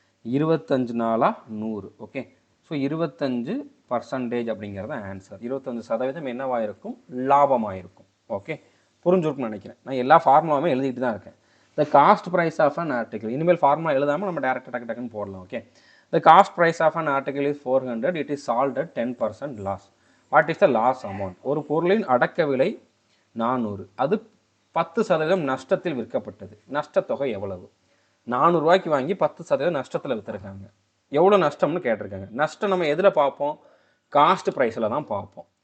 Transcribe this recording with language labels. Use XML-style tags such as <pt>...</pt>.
<ta>25 4 100. Okay. So 25% அப்படிங்கிறது answer. 25% என்னவாக இருக்கும்? லாபமாக இருக்கும். ஓகே. புரிஞ்சுருக்குன்னு நினைக்கிறேன். நான் எல்லா ஃபார்முலாவுமே எழுதிட்டு தான் இருக்கேன்.</ta> <en>The cost price of an article.</en> <ta>இனிமேல் ஃபார்முலா எழுதாமல் நம்ம டேரெக்டாக டக்குன்னு போடலாம். Okay.</ta> <en>The cost price of an article is 400. It is sold at 10% loss. What is the loss amount?</en> <ta>ஒரு பொருளின் அடக்க விலை 400, அது 10% நஷ்டத்தில் விற்கப்பட்டது. நஷ்டத்தொகை எவ்வளவு? 400 ரூபாய்க்கு வாங்கி 10% நஷ்டத்தில் விற்றுருக்காங்க. எவ்வளோ நஷ்டம்னு கேட்டிருக்காங்க. நஷ்டம் நம்ம எதில் பார்ப்போம்? காஸ்ட் ப்ரைஸில் தான் பார்ப்போம்.</ta>